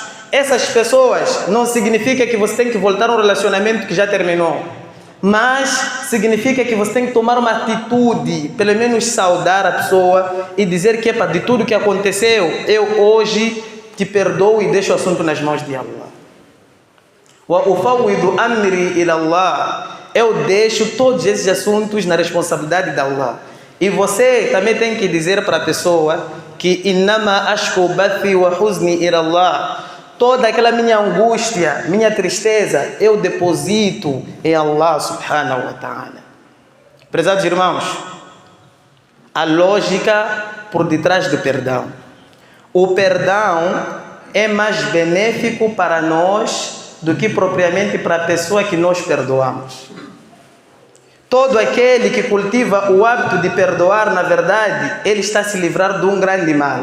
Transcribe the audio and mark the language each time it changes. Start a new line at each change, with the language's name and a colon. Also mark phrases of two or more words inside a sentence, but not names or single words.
Portuguese: Essas pessoas não significa que você tem que voltar a um relacionamento que já terminou, mas significa que você tem que tomar uma atitude, pelo menos saudar a pessoa e dizer que de tudo que aconteceu, eu hoje te perdoo e deixo o assunto nas mãos de Allah.
Arabic: وأفوض أمري إلى الله.
Portuguese: Eu deixo todos esses assuntos na responsabilidade de Allah. E você também tem que dizer para a pessoa que
Arabic: إنما أشكو بثي وحزني إلى الله.
Portuguese: Toda aquela minha angústia, minha tristeza, eu deposito em Allah
Arabic: سبحانه وتعالى.
Portuguese: Prezados irmãos, a lógica por detrás do perdão. O perdão é mais benéfico para nós do que propriamente para a pessoa que nós perdoamos. Todo aquele que cultiva o hábito de perdoar, na verdade, ele está a se livrar de um grande mal.